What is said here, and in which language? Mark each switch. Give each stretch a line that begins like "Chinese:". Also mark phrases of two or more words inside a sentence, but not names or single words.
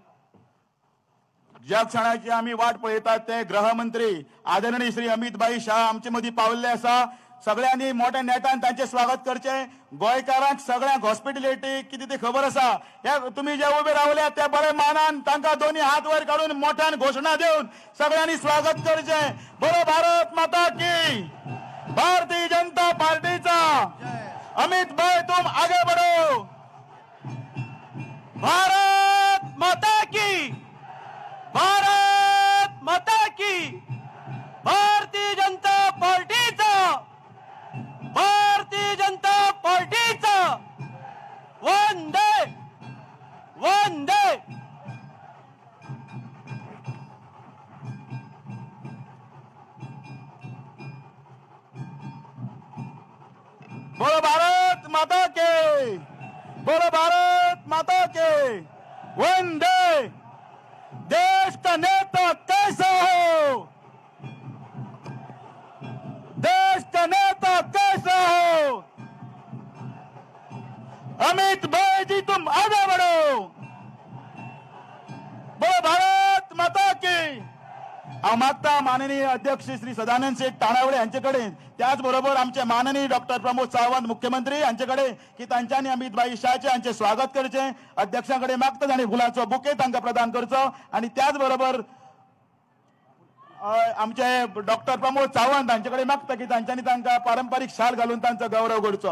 Konkani: ज्या क्षणाची आम्ही वाट पळयतात ते गृहमंत्री आदरणीय श्री अमित भाई शाह आमचे मदीं पाविल्ले आसा. सगळ्यांनी मोठ्या नेटान तांचे स्वागत करचे. गोंयकारांक सगळ्यांक हॉस्पिटॅलिटी कितें ती खबर आसा. हे तुम्ही जे उबे रावले ते बरे मानान तांकां दोन्ही हात वयर काडून मोठ्यान घोषणा देऊन सगळ्यांनी स्वागत करचे.
Hindi: बोलो भारत माता की, भारतीय जनता पार्टीचा अमित भाई तुम आगे बढ़ो. भारत माता की, भारत माता की, भारतीय जनता पार्टीचा, भारतीय जनता पार्टीचा वंदे वंदे. बोलो भारत माता के, बोलो भारत माता के, वंदे. देश का नेता कैसा हो, देश का नेता कैसा हो. अमित भाई जी तुम आगे बढ़ो. बोलो भारत माता की.
Konkani: हांव मागता माननीय अध्यक्ष श्री सदानंद शेठ तानावडे यांच्याकडे, त्याचबरोबर आमचे माननीय डॉक्टर प्रमोद सावंत मुख्यमंत्री यांच्याकडे की तांच्यांनी अमित भाई शाहचे हांचे स्वागत करचे. अध्यक्षांकडे मागता आणि फुलांचो बुके तांकां प्रदान करचो आणि त्याचबरोबर आमचे डॉक्टर प्रमोद सावंत हांच्याकडे मागता की तांच्यांनी तांकां पारंपारीक शाल घालून तांचो गौरव करचो.